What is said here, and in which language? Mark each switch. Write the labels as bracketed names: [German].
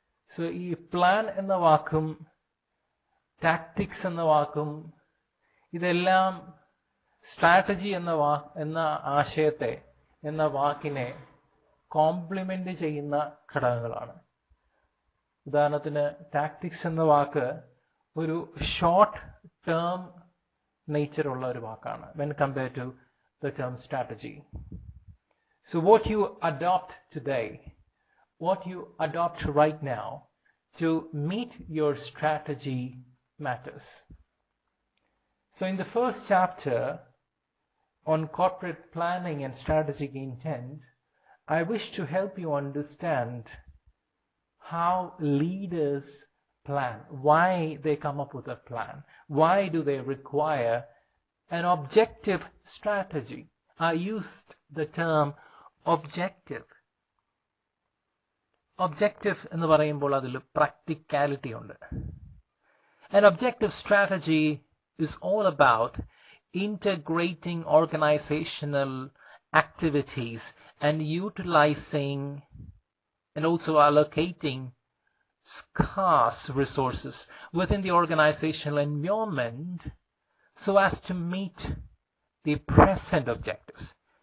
[Malayalam] So ഈ plan എന്ന വാക്കും ടാക്ടിക്സ് എന്ന വാക്കും ഇതെല്ലാം സ്ട്രാറ്റജി എന്ന ആശയത്തെ, എന്ന വാക്കിനെ കോംപ്ലിമെന്റ് ചെയ്യുന്ന ഘടകങ്ങളാണ്. ഉദാഹരണത്തിന് ടാക്ടിക്സ് എന്ന വാക്ക് ഒരു ഷോർട്ട് ടേം നേച്ചർ ഉള്ള ഒരു വാക്കാണ് [English] when compared to the term strategy. So what you adopt today, what you adopt right now to meet your strategy matters. So in the first chapter on corporate planning and strategic intent, I wish to help you understand how leaders plan, why they come up with a plan, why do they require an objective strategy. I used the term objective. [Malayalam] Objective എന്ന് പറയുമ്പോൾ അതിൽ practicality ഉണ്ട്. [English] An objective strategy is all about integrating organizational activities and utilizing and also allocating scarce resources within the organizational environment so as to meet the present objectives.